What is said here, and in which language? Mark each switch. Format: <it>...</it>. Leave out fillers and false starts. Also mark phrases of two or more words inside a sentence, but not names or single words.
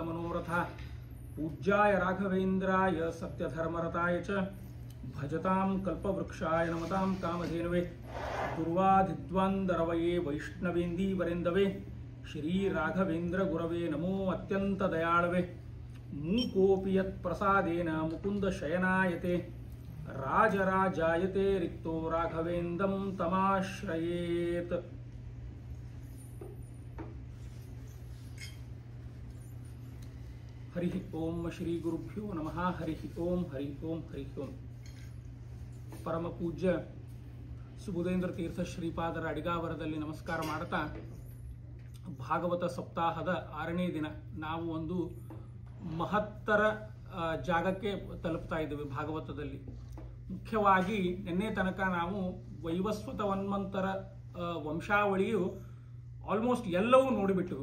<sa>ಮನೋರಥಃ ಪೂಜ್ಯಾಯ ರಾಘವೇಂದ್ರಾಯ ಸತ್ಯಧರ್ಮರತಾಯ ಚ ಭಜತಾಂ ಕಲ್ಪವೃಕ್ಷಾಯ ನಮತಾಂ ಕಾಮಧೇನವೇ ದುರ್ವಾಧಿದ್ವಂದರವಯೇ ವೈಷ್ಣವೇಂದೀವರೆಂದವೇ ಶ್ರೀ ರಾಘವೇಂದ್ರ ಗುರವೇ ನಮೋ ಅತ್ಯಂತ ದಯಾಳವೇ ಮೂಕೋಪಿ ಯತ್ ಪ್ರಸಾದೇನ ಮುಕುಂದ ಶಯನಾಯತೆ ರಾಜರಾಜಾಯತೆ ರಿಕ್ತೋ ರಾಘವೇಂದ್ರಂ ತಮಾಶ್ರಯೇತ್. ಹರಿ ಓಂ ಶ್ರೀ ಗುರುಭ್ಯೋ ನಮಃ. ಹರಿ ಓಂ ಹರಿ ಓಂ ಹರಿ ಓಂ.</sa> <kn>ಪರಮ ಪೂಜ್ಯ ಸುಬುಧೇಂದ್ರ ತೀರ್ಥ ಶ್ರೀಪಾದರ ಅಡಿಗಾವರದಲ್ಲಿ ನಮಸ್ಕಾರ ಮಾಡುತ್ತಾ, ಭಾಗವತ ಸಪ್ತಾಹದ 6ನೇ ದಿನ ನಾವು ಒಂದು ಮಹತ್ತರ ಜಾಗಕ್ಕೆ ತಲುಪ್ತಾ ಇದ್ದೇವೆ. ಭಾಗವತದಲ್ಲಿ ಮುಖ್ಯವಾಗಿ ನಿನ್ನೆ ತನಕ ನಾವು ವೈವಸ್ವತ ಮನ್ವಂತರ ವಂಶಾವಳಿಯು ಆಲ್ಮೋಸ್ಟ್ ಎಲ್ಲವೂ ನೋಡಿಬಿಟ್ಟೆವು.</kn>